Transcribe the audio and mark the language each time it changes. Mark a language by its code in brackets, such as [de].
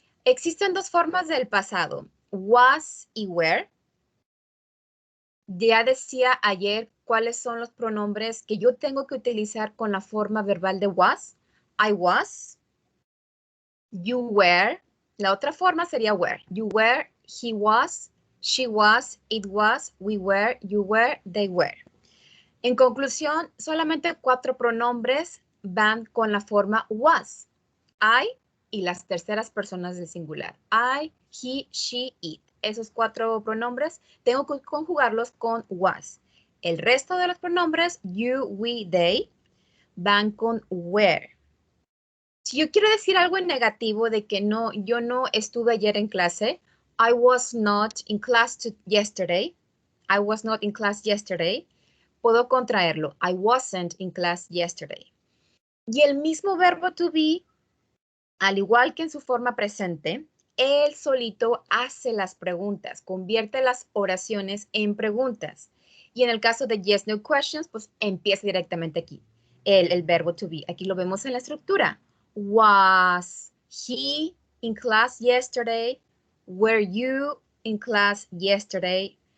[es] Existen 2 formas del pasado, was y were. Ya decía ayer cuáles son los pronombres que yo tengo que utilizar con la forma verbal de was. [en] I was, you were. [es] La otra forma sería were. [en] You were, he was, she was, it was, we were, you were, they were. [es] En conclusión, solamente 4 pronombres van con la forma was. I y las terceras personas del singular. [en] I, he, she, it. [es] Esos 4 pronombres tengo que conjugarlos con was. El resto de los pronombres, you, we, they, van con were. Si yo quiero decir algo en negativo de que no, yo no estuve ayer en clase, [en] I was not in class yesterday. I was not in class yesterday. [es] Puedo contraerlo. [en] I wasn't in class yesterday. [es] Y el mismo verbo to be, al igual que en su forma presente, él solito hace las preguntas, convierte las oraciones en preguntas. Y en el caso de [en] yes, no questions, [es] pues empieza directamente aquí, el verbo to be. Aquí lo vemos en la estructura. [en] Was he in class yesterday? Were you in class yesterday?